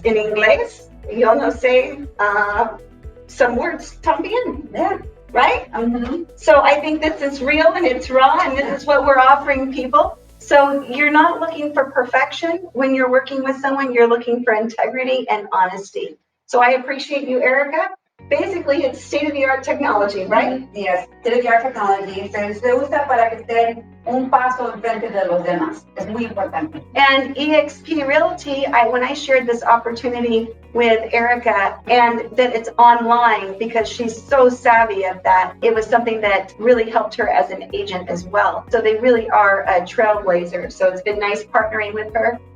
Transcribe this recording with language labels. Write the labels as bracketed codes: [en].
[es] En inglés, yo no sé [en] some words [es] también. [en] Yeah. Right? Mm-hmm. So I think this is real and it's raw, and this is what we're offering people. So you're not looking for perfection when you're working with someone, you're looking for integrity and honesty. So I appreciate you, Erica. Basically, it's state-of-the-art technology, right? Yes, state-of-the-art technology. [es] Se usa para que estén un paso enfrente de los demás. Es muy importante. [en] And eXp Realty, when I shared this opportunity with Erica, and that it's online because she's so savvy at that, it was something that really helped her as an agent as well. So they really are a trailblazer. So it's been nice partnering with her.